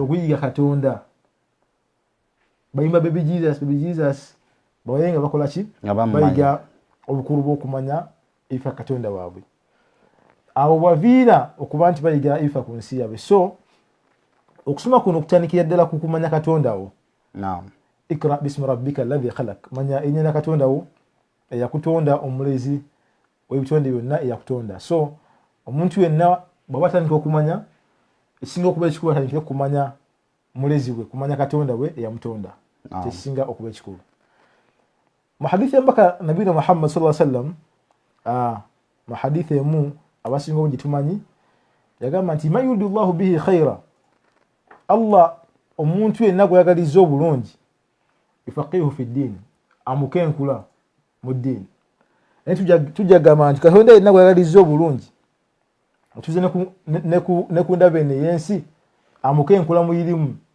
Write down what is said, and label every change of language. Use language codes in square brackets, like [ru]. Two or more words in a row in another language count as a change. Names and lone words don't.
[lg] okuyiga Katonda bayimba [en] baby Jesus [lg] bawayenga bakola ki bayiga obukulu bw'okumanya ebifa Katonda waabwe. Abo baviira okuba nti bayiga ebifa ku nsi yaabwe. So okusoma kuno okutandikira ddala ku kumanya Katonda wo. [ar] اقرأ باسم ربك الذي خلق. [lg] Manya erinnya lya Katonda wo eyakutonda, omulezi w'ebitonde byonna eyakutonda. So omuntu yenna bw'aba atandika okumanya ekisinga okuba ekikulu atandikire kumanya mulezi we, kumanya Katonda we eyamutonda. Tekisinga okuba ekikulu. Mu hadithi y'omubaka nabiyina Muhammad [ar] صلى الله عليه وسلم [lg] mu hadithi emu abasinga obungi tumanyi yagamba nti [ar] من يرد الله به خيرا [lg] Allah omuntu yenna gweyagaliza obulungi [ar] يفقهه في الدين [lg] amukenkula mu ddiini. Naye tujja gamba nti Katonda yenna gweyagaliza obulungi otuze ne ku ndaba eno ey'ensi amukenkula mu irimu.